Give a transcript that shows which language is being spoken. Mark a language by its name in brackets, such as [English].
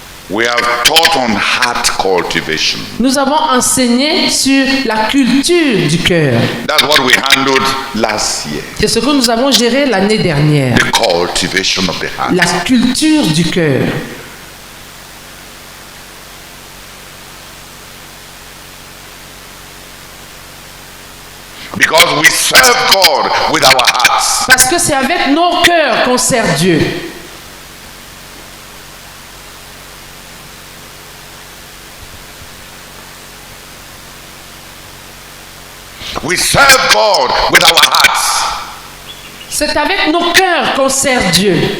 [English] We have taught on heart cultivation. [French] Nous avons enseigné sur la culture du cœur. [English] That's what we handled last year. [French] C'est ce que nous avons géré l'année dernière. [English] The cultivation of the heart. [French] La culture du cœur. [English] Because we serve God with our hearts. [French] Parce que c'est avec nos cœurs qu'on sert Dieu. [English] We serve God with our hearts. [French] C'est avec nos cœurs qu'on sert Dieu.